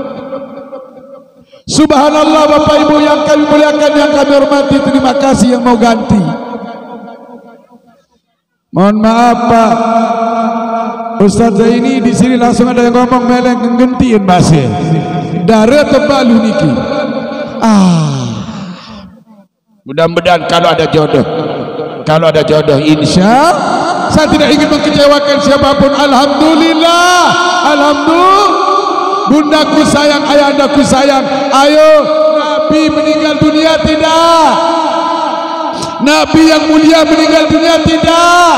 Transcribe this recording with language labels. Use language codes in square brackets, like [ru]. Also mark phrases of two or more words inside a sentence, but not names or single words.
[id] Subhanallah Bapak Ibu yang kami muliakan, yang kami hormati, terima kasih yang mau ganti. Mohon maaf Pak Ustaz Zaini, di sini langsung ada yang ngomong meleng ngentiin bahasa. [sas] Dara tebalu niki. [id] Mudah-mudahan kalau ada jodoh, insya saya tidak ingin mengecewakan siapapun. Alhamdulillah, bundaku sayang, ayahandaku sayang. Ayo, Nabi meninggal dunia tidak? Nabi yang mulia meninggal dunia tidak?